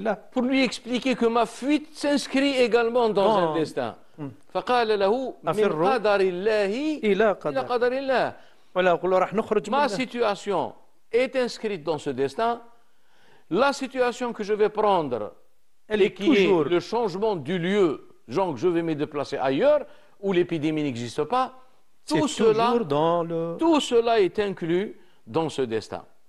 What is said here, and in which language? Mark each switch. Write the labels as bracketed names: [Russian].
[French] Pour lui expliquer que ma fuite s'inscrit également dans un destin. [Arabic] فقال له من قدر الله إلى قدر الله. [French] Ma situation est inscrite dans ce destin. La situation que je vais prendre et qui est le changement du lieu genre je vais me déplacer ailleurs, où l'épidémie n'existe pas. Tout cela est inclus dans ce destin.